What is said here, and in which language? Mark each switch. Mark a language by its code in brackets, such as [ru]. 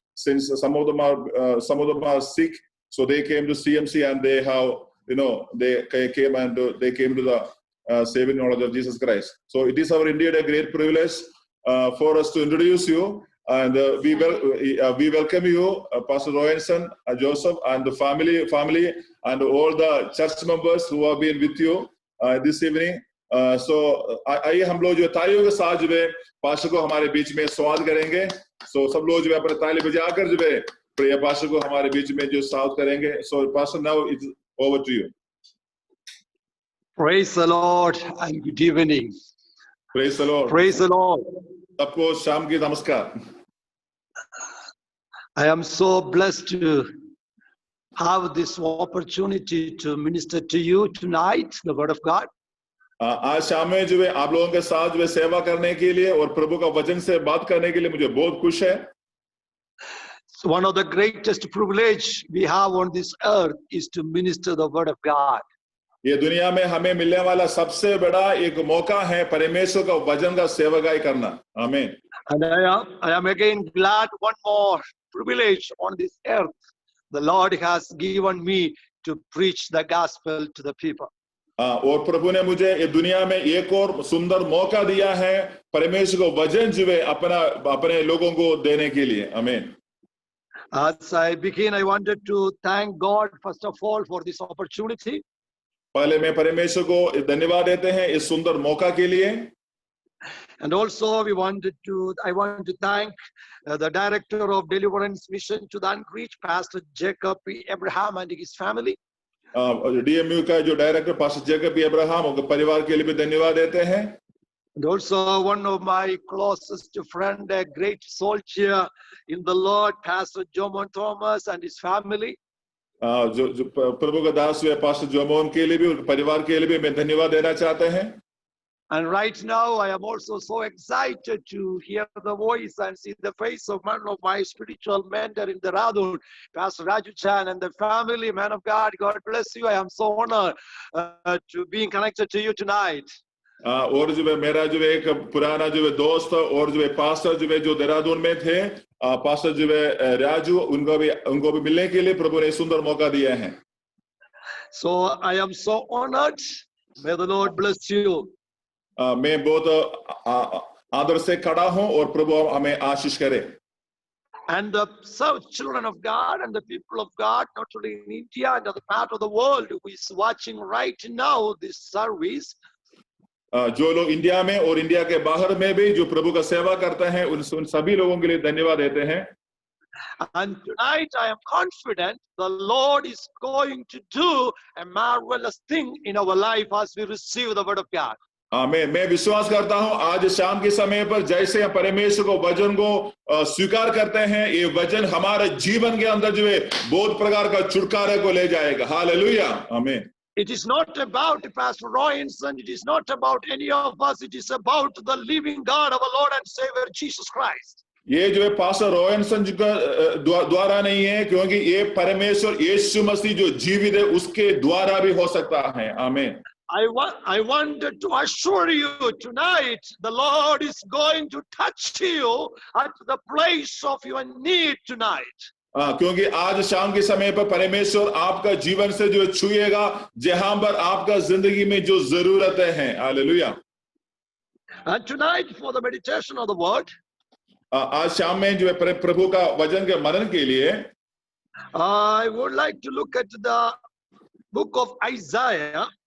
[en] Since some of them are sick, so they came to CMC, and they have they came to the saving knowledge of Jesus Christ. So it is indeed a great privilege for us to introduce you, and we welcome you, Pastor Royenson, Joseph, and the family, and all the church members who have been with you this evening. [hi] So आइए हम लोग जो तालियों के साथ जो है pastor को हमारे बीच में स्वागत करेंगे. So सब लोग जो है अपने ताली बजाकर जो है प्रिय पास्टर को हमारे बीच में जो स्वागत करेंगे. [en] So Pastor, now it's over to you. Praise the Lord and good evening. Praise the Lord. Praise the Lord. [hi] सबको शाम की नमस्कार. [en] I am so blessed to have this opportunity to minister to you tonight, the Word of God. [hi] आज शाम में जो है आप लोगों के साथ जो है सेवा करने के लिए और प्रभु का वचन से बात करने के लिए मुझे बहुत खुश है. [en] One of the greatest privilege we have on this earth is to minister the Word of God. [hi] ये दुनिया में हमें मिलने वाला सबसे बड़ा एक मौका है परमेश्वर का वचन का सेवकाई करना. आमीन. [en] And I am again glad one more privilege on this earth the Lord has given me to preach the gospel to the people. [hi] और प्रभु ने मुझे ये दुनिया में एक और सुंदर मौका दिया है परमेश्वर को वचन जो है अपने लोगों को देने के लिए. आमीन. [en] As I begin, I wanted to thank God first of all for this opportunity. [hi] पहले मैं परमेश्वर को धन्यवाद देते हैं इस सुंदर मौका के लिए. [en] And also I want to thank the director of Deliverance Mission to the Unreached, Pastor Jacob P. Abraham and his family. [hi] DMU का जो director pastor Jacob P Abraham उनके परिवार के लिए भी धन्यवाद देते हैं. [en] And also one of my closest friend, a great soldier in the Lord, Pastor Jomon Thomas and his family. [hi] जो प्रभु का दास हुए पास्टर जोमोन के लिए भी उनके परिवार के लिए भी मैं धन्यवाद देना चाहते हैं. [en] And right now I am also so excited to hear the voice and see the face of one of my spiritual mentor in the Radun, Pastor Raju Chan, and the family. Man of God, God bless you. I am so honored to being connected to you tonight. [hi] और जो है मेरा जो एक पुराना जो है दोस्त और जो है पास्टर जो है जो देहरादून में थे पास्टर जो है राजू उनको भी मिलने के लिए प्रभु ने सुंदर मौका दिया है. [en] So I am so honored. May the Lord bless you. [hi] मैं बहुत आदर से खड़ा हूं और प्रभु हमें आशीष करे. [en] And the children of God and the people of God, not only in India and other part of the world, who is watching right now this service. [hi] जो लोग इंडिया में और इंडिया के बाहर में भी जो प्रभु का सेवा करते हैं उन सभी लोगों के लिए धन्यवाद देते हैं. [en] And tonight I am confident the Lord is going to do a marvelous thing in our life as we receive the word of God. [hi] मैं विश्वास करता हूं आज शाम के समय पर जैसे हम परमेश्वर को वचन को स्वीकार करते हैं ये वचन हमारे जीवन के अंदर जो है बहुत प्रकार का छुटकारे को ले जाएगा. हालेलुया. आमीन. [en] It is not about Pastor Royenson, it is not about any of us, it is about the living God, our Lord and Savior Jesus Christ. [hi] ये जो है पास्टर रॉयनसन जी का द्वारा नहीं है क्योंकि ये परमेश्वर यीशु मसीह जो जीवित है उसके द्वारा भी हो सकता है. आमीन. [en] I wanted to assure you tonight the Lord is going to touch you at the place of your need tonight. [hi] क्योंकि आज शाम के समय पर परमेश्वर आपका जीवन से जो छुएगा जहां पर आपका जिंदगी में जो जरूरतें हैं. Hallelujah. [en] And tonight for the meditation of the word, [hi] आज शाम में जो है प्रभु का वचन के मनन के लिए [en] I would like to look at the book of Isaiah,